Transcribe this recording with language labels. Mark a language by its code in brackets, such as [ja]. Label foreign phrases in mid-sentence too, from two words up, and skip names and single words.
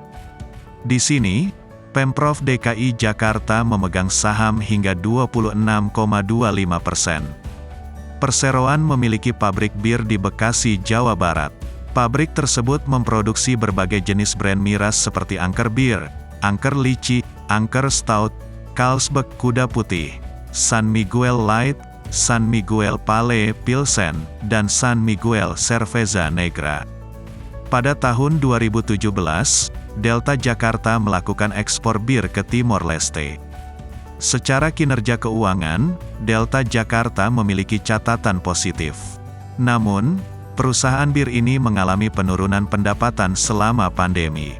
[id] Di sini, Pemprov DKI Jakarta memegang saham hingga 26,25%. Perseroan memiliki pabrik bir di Bekasi, Jawa Barat. Pabrik tersebut memproduksi berbagai jenis brand miras seperti Angker Bir, Angker Lychee, Angker Stout, Carlsberg Kuda Putih, San Miguel Light, San Miguel Pale Pilsen, dan San Miguel Cerveza Negra. Pada tahun 2017, Delta Jakarta melakukan ekspor bir ke Timor Leste. Secara kinerja keuangan, Delta Jakarta memiliki catatan positif. Namun, perusahaan bir ini mengalami penurunan pendapatan selama pandemi.